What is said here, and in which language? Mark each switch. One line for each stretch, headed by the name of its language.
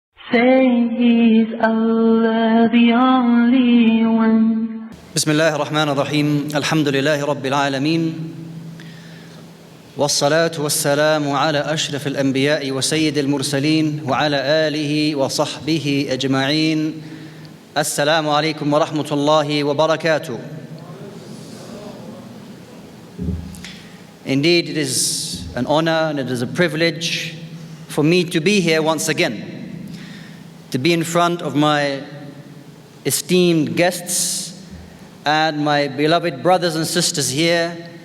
English: Say He's Allah, the only one.
Arabic: Bismillah ar-Rahman ar-Rahim. Alhamdulillahi Rabbil Alameen. والصلاة والسلام على أشرف الأنبياء وسيد المرسلين وعلى آله وصحبه أجمعين. السلام عليكم ورحمة الله وبركاته.
English: Indeed, it is an honor and it is a privilege for me to be here once again, to be in front of my esteemed guests and my beloved brothers and sisters here.